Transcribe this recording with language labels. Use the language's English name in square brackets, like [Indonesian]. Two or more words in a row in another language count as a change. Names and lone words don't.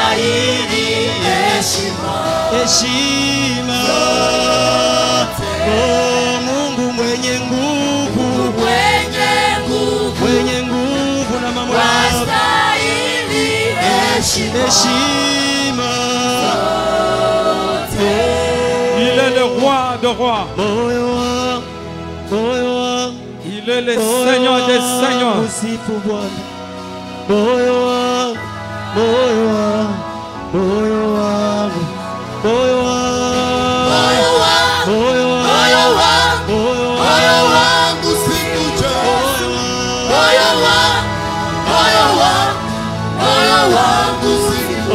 [Swahili] Heshima, oh Mungu mwenye nguvu, mwenye nguvu na mamlaka. Heshima, [French] Il est le roi de rois. [Swahili] moyo wangu, moyo wangu, [French] Il est le Seigneur des seigneurs. [Swahili] usifu Bwana. Moyo wangu, moyo wangu, moyo wangu, moyo wangu, moyo wangu, Moyo wangu sikuje. Moyo wangu sikuje.